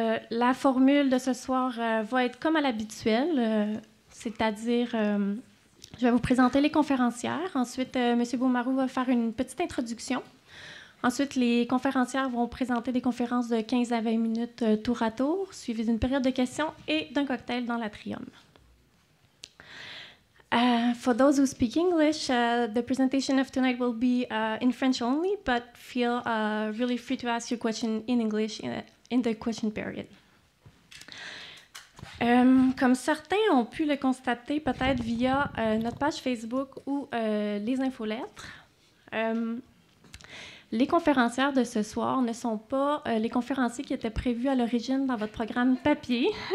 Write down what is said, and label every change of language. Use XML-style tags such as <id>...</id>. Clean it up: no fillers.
<fr>La formule de ce soir va être comme à l'habituel, c'est-à-dire je vais vous présenter les conférencières. Ensuite, M. Beaumarou va faire une petite introduction. Ensuite, les conférencières vont présenter des conférences de 15 à 20 minutes tour à tour, suivies d'une période de questions et d'un cocktail dans l'atrium.</fr> <en>For those who speak English, the presentation of tonight will be in French only, but feel really free to ask your question in English in the question period.</en> <fr>Comme certains ont pu le constater peut-être via notre page Facebook ou les infolettres, les conférencières de ce soir ne sont pas les conférenciers qui étaient prévus à l'origine dans votre programme papier.</fr>